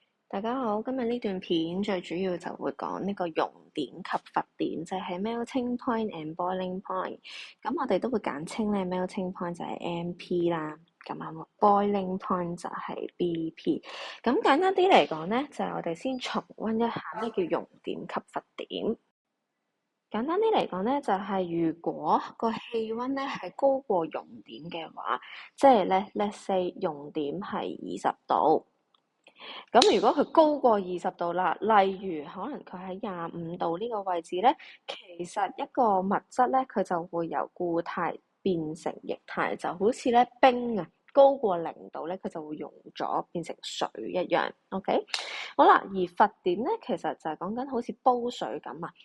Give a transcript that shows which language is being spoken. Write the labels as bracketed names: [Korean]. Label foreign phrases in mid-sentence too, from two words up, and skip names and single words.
[Cantonese] 大家好，今日呢段片最主要就會講呢個熔點及沸點，就係 [English] melting point and boiling point。 [Cantonese] 咁我哋都會簡稱咧 [English] melting point [Cantonese] 就係 MP 啦，咁啊 [English] boiling point [Cantonese] 就係 BP。咁簡單啲嚟講咧，就係我哋先重溫一下咩叫熔點及沸點。簡單啲嚟講咧，就係如果個氣溫咧係高過熔點嘅話，即係咧 [English] let's say [Cantonese] 熔點係20度。咁如果佢高過20度啦，例如可能佢喺25度呢個位置咧，其實一個物質咧，佢就會由固態變成液態，就好似咧冰啊，高過0度咧，佢就會溶咗變成水一樣。OK， 好啦，而沸點咧，其實就係講緊好似煲水咁啊。